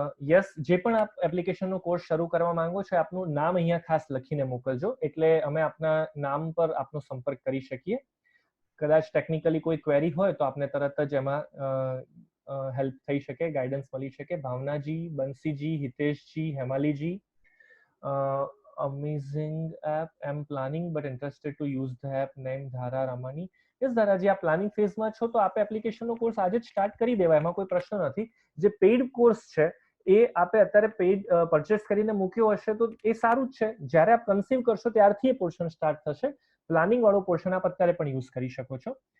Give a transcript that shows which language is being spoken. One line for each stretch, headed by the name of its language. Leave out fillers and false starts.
Gujarati: Yes, જે પણ આપ એપ્લિકેશનનો કોર્સ શરૂ કરવા માંગો છો આપનું નામ અહીંયા ખાસ લખીને મોકલજો, એટલે અમે આપના નામ પર આપનો સંપર્ક કરી શકીએ. કદાચ ટેકનિકલી કોઈ ક્વેરી હોય તો આપને તરત જ એમાં હેલ્પ થઈ શકે, ગાઈડન્સ મળી શકે.
English: Bhavnaji, Bansiji, Hiteshji, Hemaliji, amazing app, I'm planning but interested to use the app, name Dhara Ramani.
Gujarati: યસ ધારાજી, આ પ્લાનિંગ ફેઝમાં છો તો આપે એપ્લિકેશનનો કોર્સ આજે જ સ્ટાર્ટ કરી દેવાય, એમાં કોઈ પ્રશ્ન નથી. જે પેઇડ કોર્સ છે એ આપે અત્યારે પેઇડ પરચેસ કરીને મૂક્યો હશે તો એ સારું જ છે. જ્યારે આપ કન્સીવ કરશો ત્યારથી એ પોર્શન સ્ટાર્ટ થશે. પ્લાનિંગ વાળો પોર્શન આપ અત્યારે પણ યુઝ કરી શકો છો.